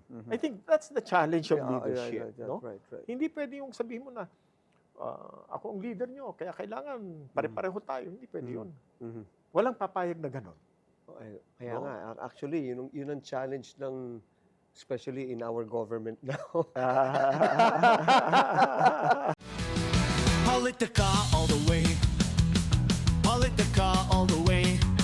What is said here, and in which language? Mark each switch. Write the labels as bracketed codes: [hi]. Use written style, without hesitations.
[en] I think that's the challenge of leadership. No? Right. [tl] Hindi pwede yung sabihin mo na, ako ang leader nyo, kaya kailangan pare-pareho tayo. Hindi pwede yun. Walang papayag na gano'n. Kaya nga, actually, yun ang challenge ng, [en] especially in our government now. Politica all the way. Politica all the way.